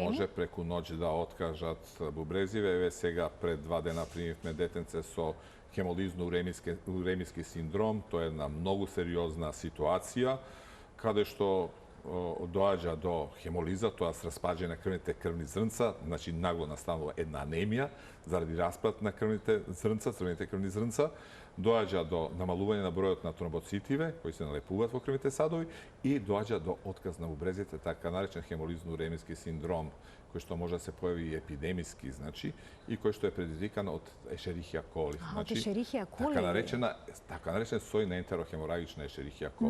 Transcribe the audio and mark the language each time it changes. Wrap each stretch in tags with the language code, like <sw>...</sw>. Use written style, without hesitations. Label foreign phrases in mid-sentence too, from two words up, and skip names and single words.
<mk>Да, може преку ноќ да откажат бубрезиве. Еве сега пред 2 дена примивме детенце со хемолизно-уремиски синдром. Тоа е една многу сериозна ситуација, каде што доаѓа до хемолиза, тоа се распаѓање на крвните крвни зрнца, значи нагло настанува една анемија заради распад на крвните зрнца, црвените крвни зрнца. доѓа до намалувања на бројот на тромбоцитиве, кои се налепуваат во крвните садови, и доđa до отказ на бубрезите, така наречен хемолизно-уремиски синдром, кој што може да се појави и епидемиски, значи, и кој што е предизвикан од Ешерихија коли. Од Ешерихија коли? Така наречен сој на ентерохеморагична Ешерихија коли.</mk>